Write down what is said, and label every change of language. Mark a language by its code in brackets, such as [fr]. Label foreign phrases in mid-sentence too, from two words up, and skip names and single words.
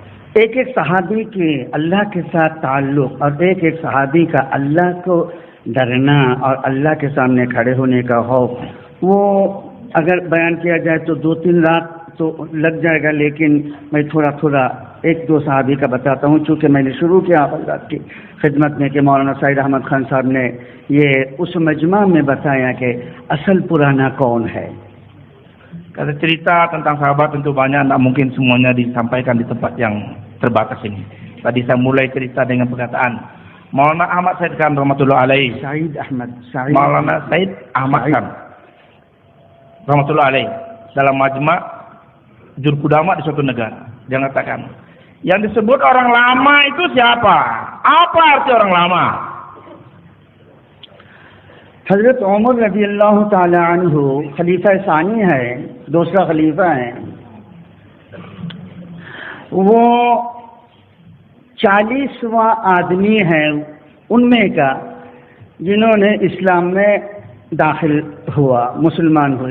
[ur] ایک ایک صحابی کے اللہ کے ساتھ تعلق اور ایک ایک صحابی کا اللہ کو ڈرنا اور اللہ کے سامنے کھڑے ہونے کا خوف، وہ اگر بیان کیا جائے تو 2-3 رات تو لگ جائے گا، لیکن میں تھوڑا تھوڑا 1-2 صحابی کا بتاتا ہوں، چونکہ میں نے شروع کیا آپ حضرات کی خدمت میں کہ مولانا سعید احمد خان صاحب نے یہ اس مجمع میں بتایا کہ اصل پرانا کون ہے. [id] Kalau cerita tentang sahabat tentu banyak, tidak mungkin semuanya disampaikan di tempat yang terbatas ini. Tadi saya mulai cerita dengan perkataan Maulana Ahmad Said Khan [ar] رحمة الله عليه. [id] Maulana Said Ahmad Khan [ar] رحمة الله عليه [id] dalam majma' jurkudama di suatu negara, dia mengatakan yang disebut orang lama itu siapa? Apa arti orang lama? [ur] حضرت عمر رضی اللہ تعالی عنہ خلیفہ ثانی ہے، دوسرا خلیفہ ہے. وہ 40واں آدمی ہے ان میں کا جنہوں نے اسلام میں داخل ہوا، مسلمان ہوئے.